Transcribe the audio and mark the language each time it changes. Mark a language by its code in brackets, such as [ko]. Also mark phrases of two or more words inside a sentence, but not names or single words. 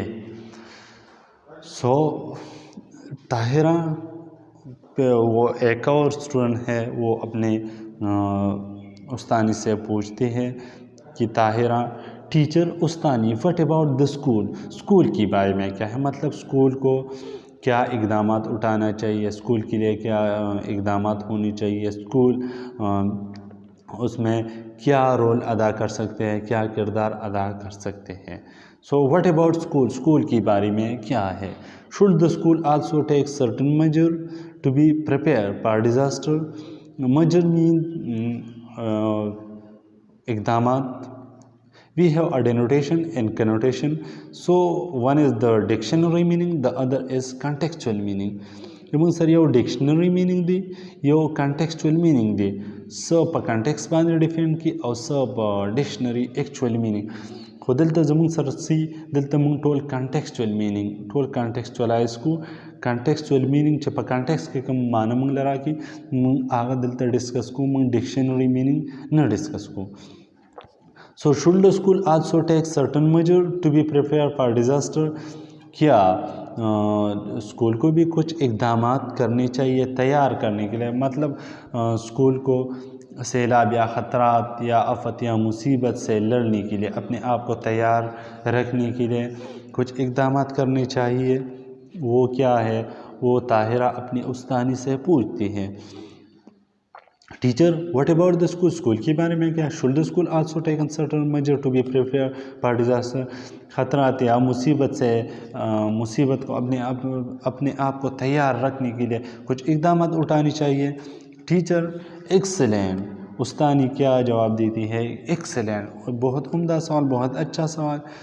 [ur] سو طاہرہ پہ وہ ایک اور اسٹوڈنٹ ہے، وہ اپنے استانی سے پوچھتے ہیں کہ طاہرہ ٹیچر استانی [en] what about the [ur] اسکول کی بارے میں کیا ہے، مطلب اسکول کو کیا اقدامات اٹھانا چاہیے، اسکول کے لیے کیا اقدامات ہونی چاہیے، اسکول اس میں کیا رول ادا کر سکتے ہیں، کیا کردار ادا کر سکتے ہیں. [en] so what about [ur] اسکول کے بارے میں کیا ہے. [en] Should the school also take certain measure to be prepared for disaster. measure mean [ur] اقدامات. [en] We have a denotation and connotation. So one is the dictionary meaning, the other is contextual meaning. [ps] یِمن سر یو [en] dictionary meaning [ps] دی، یو [en] contextual meaning [ps] دی. سو په کنٹیکس باندې ډیفینڈ کی او سو په [en] dictionary actual meaning. [ps] خو دلته زموږ سره سی دلته موږ ټول [en] contextual meaning [ps] ټول کنټیکسچوالایز کو. [en] contextual meaning [ps] چې په کنټیکس کې کوم معنی موږ لرا کی موږ هغه دلته ډسکس کو، موږ [en] dictionary meaning [ps] نه ډسکس کو. [en] So should the school also take certain measure to be prepared for disaster. [ur] کیا اسکول کو بھی کچھ اقدامات کرنے چاہیے تیار کرنے کے لیے، مطلب اسکول کو سیلاب یا خطرات یا آفت یا مصیبت سے لڑنے کے لیے، اپنے آپ کو تیار رکھنے کے لیے کچھ اقدامات کرنے چاہیے. وہ کیا ہے، وہ طاہرہ اپنی استانی سے پوچھتی ہیں. [en] Teacher what about the school [ur] کے بارے میں کیا. [en] Should the school also taken certain measure to be prepared for disaster. [ur] خطرات یا مصیبت سے مصیبت کو اپنے آپ کو تیار رکھنے کے لیے کچھ اقدامات اٹھانی چاہیے. [en] Teacher excellent. [ur] استانی کیا جواب دیتی ہے، ایکسلینٹ، بہت عمدہ سوال، بہت اچھا سوال.